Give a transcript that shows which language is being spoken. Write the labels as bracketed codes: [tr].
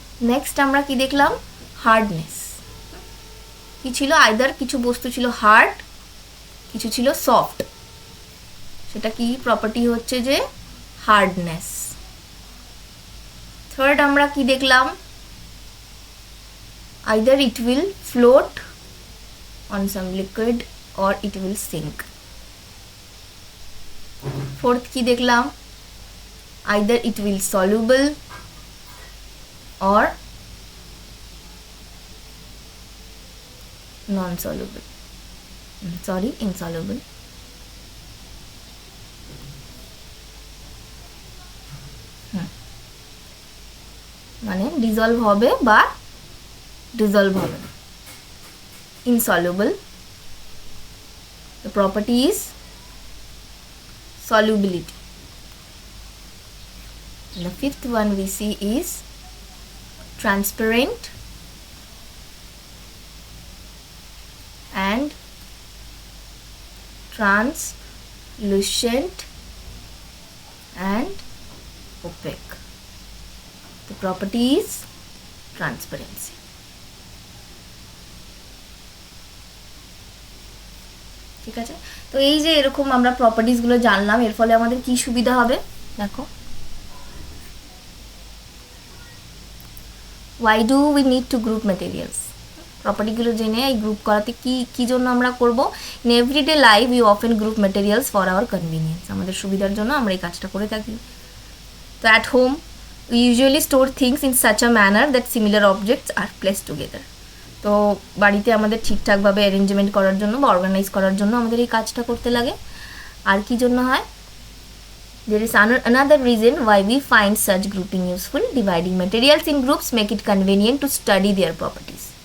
[bn] Next আমরা কি দেখলাম, হার্ডনেস। কি ছিল, আইদার কিছু বস্তু ছিল হার্ড, কিছু ছিল সফট, সেটা কি প্রপার্টি হচ্ছে যে হার্ডনেস। [en] third [bn] আমরা কি দেখলাম, [en] either it will float on some liquid or it will sink. Fourth [bn] কি দেখলাম, [en] either it will soluble or non-soluble, insoluble. [bn] মানে ডিজলভ হবে বা ডিজলভ হবে না, insoluble [en] The property is solubility. And the fifth one we see is transparent and translucent and opaque. The property is transparency. [bn] ঠিক আছে, তো এই যে এরকম আমরা প্রপার্টিসগুলো জানলাম, এর ফলে আমাদের কি সুবিধা হবে দেখো। [en] Why do we need to group materials? [bn] প্রপার্টিগুলো জেনে এই গ্রুপ করাতে কি জন্য আমরা করব। [en] in everyday life we often group materials for our convenience, [bn] আমাদের সুবিধার জন্য আমরা এই কাজটা করে থাকি। [en] তো at home we usually store things in such a manner that similar objects are placed together. [bn] তো বাড়িতে আমাদের ঠিকঠাকভাবে অ্যারেঞ্জমেন্ট করার জন্য বা অর্গানাইজ করার জন্য আমাদের এই কাজটা করতে লাগে। আর কি জন্য হয়, [en] there is another reason why we find such grouping useful. Dividing materials in groups make it convenient to study their properties.